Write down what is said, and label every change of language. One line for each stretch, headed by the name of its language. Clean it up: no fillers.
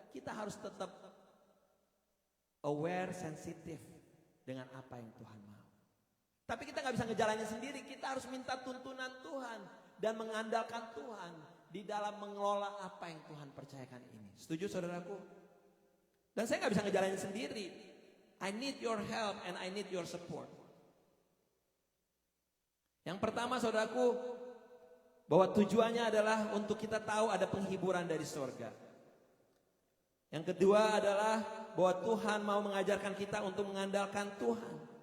Indonesian: Kita harus tetap aware, sensitif dengan apa yang Tuhan mau. Tapi kita gak bisa ngejalanin sendiri, kita harus minta tuntunan Tuhan dan mengandalkan Tuhan di dalam mengelola apa yang Tuhan percayakan ini. Setuju saudaraku? Dan saya gak bisa ngejalanin sendiri.
English: I need your help and I need your support.
Indonesian: Yang pertama saudaraku, bahwa tujuannya adalah untuk kita tahu ada penghiburan dari surga. Yang kedua adalah bahwa Tuhan mau mengajarkan kita untuk mengandalkan Tuhan.